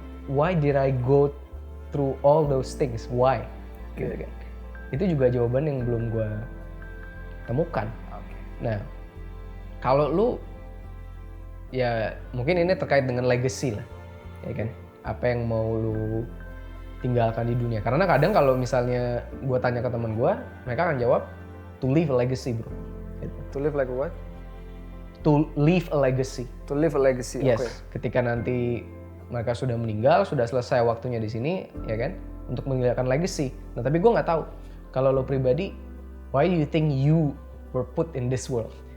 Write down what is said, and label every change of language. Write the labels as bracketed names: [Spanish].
[English] Why did I go through all those things? Why? [Indonesian] Gitu kan? Itu juga jawaban yang belum gue temukan. Nah, kalau lu ya mungkin ini terkait dengan legacy lah, ya kan? Apa yang mau lu tinggalkan di dunia? Karena kadang kalau misalnya gue tanya ke teman gue, mereka akan jawab [English] to leave a legacy, bro. [Indonesian] Gitu. [English] To live like a what? To leave a legacy. To live a legacy. Yes. Okay. [Indonesian] Ketika nanti mereka sudah meninggal, sudah selesai waktunya di sini, ya kan? Untuk meninggalkan legacy. Nah, tapi gue nggak tahu. Kalau lo pribadi, [English] why do you think you were put in this world?